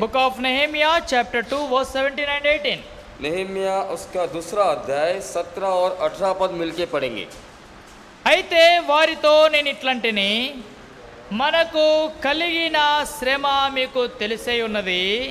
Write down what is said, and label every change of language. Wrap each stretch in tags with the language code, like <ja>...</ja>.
<en>Book of Nehemiah chapter 2 verse 17 and 18.</en> <hi>Nehemiah उसका दूसरा अध्याय 17 और 18 पद मिलकर पढ़ेंगे।</hi> <te>అయితే వారితో నేను ఇట్లంటిని, మనకు కలిగిన శ్రమ మీకు తెలిసే ఉన్నది.</te>